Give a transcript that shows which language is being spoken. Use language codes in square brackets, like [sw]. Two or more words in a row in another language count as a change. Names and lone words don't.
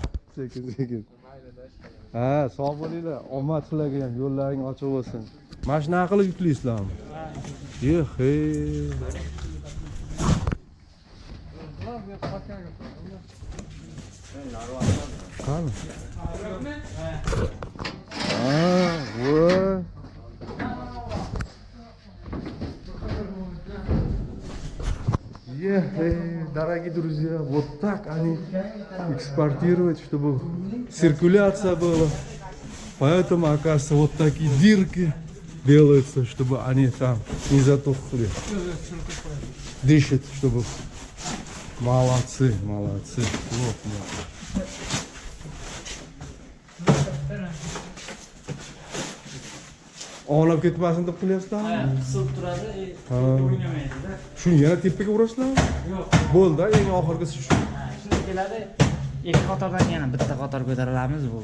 [uz] Sekin. Ha, sog' bo'linglar. Omad sizlarga ham, yo'llaring ochiq bo'lsin. Mana shunaqa qilib yukliysizlarmi? Yehe. Qani? [ru] Вот. Дорогие друзья, вот так они экспортируют, чтобы циркуляция была. Поэтому, оказывается, вот такие дырки делаются, чтобы они там не затухли. Дышат, чтобы... Молодцы. Вот. [uz] Olib ketmasin deb qilyapsizlarmi? Ha, qisib turadi, o'ynamaydi-da. Shuni yana tepaga urasizlarmi? Yo'q. Bo'ldi, eng oxirgisi shu. Ha, shunday keladi. Ikki qatordan yana bitta qator ko'tarilamiz bu.